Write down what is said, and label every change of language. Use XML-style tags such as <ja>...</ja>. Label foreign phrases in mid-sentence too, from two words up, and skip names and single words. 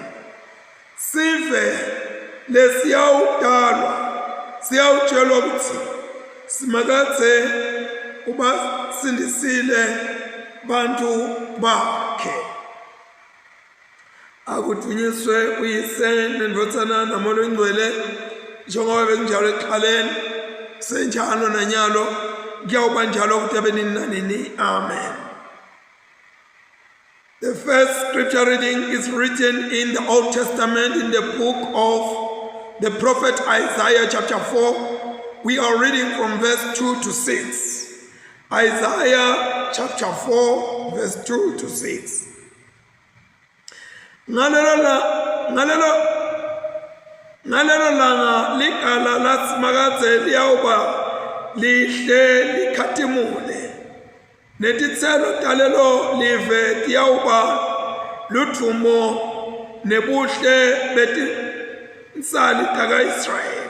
<ss>Sive lesiyawudalwa siyawutshelwa ukuthi simakatse ubasindisile bantu bakhe. Akudunyiswe uyise nendvodzana naMoya Oyingcwele njengoba bekunjalo ekuqaleni, kusenjalo nanyalo, kuyawuba njalo kude abe nini nanini. Amen.</ss> <en>The first scripture reading is written in the Old Testament in the book of the prophet Isaiah chapter 4. We are reading from verse 2 to 6. Isaiah chapter 4 verse 2 to 6.</en> <ss>Ngalelo langa ligala lasimakatse liyawuba lihle likhatimule, netitselo talelo live tiyawuba ludumo nebuhle betinsali taka Israyeli.</ss>